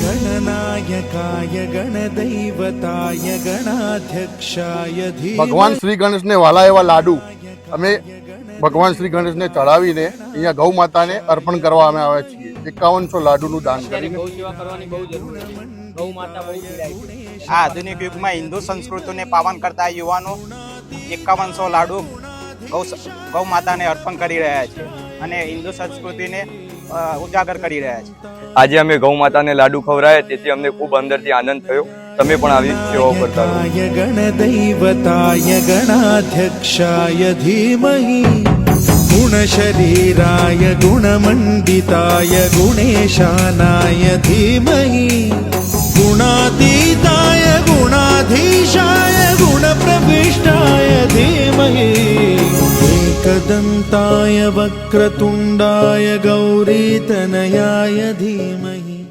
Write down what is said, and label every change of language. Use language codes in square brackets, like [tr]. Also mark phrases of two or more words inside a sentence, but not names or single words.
[sa] गणनायकाय गणदैवताय गणाध्यक्षाय [gu] ભગવાન શ્રી ગણેશને વાલા એવા લાડુ અમે ભગવાન શ્રી ગણેશને ચડાવીને અહીંયા ગૌ માતાને અર્પણ કરવા અમે આવ્યા છીએ 5100 લાડુનું દાન કરીને ગૌ સેવા કરવાની બહુ જરૂર છે. ગૌ માતા બહુ પીડાય છે. આ આધુનિક યુગમાં હિન્દુ સંસ્કૃતિને પાવન કરતા યુવાનો 5100 લાડુ ગૌ માતાને અર્પણ કરી રહ્યા છે અને હિન્દુ સંસ્કૃતિને ઉજાગર કરી રહ્યા છે. આજે અમે ગૌ માતાને લાડુ ખવડાવ્યા તેથી અમને ખૂબ અંદરથી આનંદ થયો. તમે પણ આવી સેવાઓ કરતા રહો. [sa] गणदैवताय गणाध्यक्षाय धीमहि गुणशरीराय गुणमण्डिताय गुणेशानाय धीमहि गुणातीताय गुणाधीशाय गुणप्रविष्टाय धीमहि एकदन्ताय वक्रतुण्डाय गौरीतनयाय धीमहि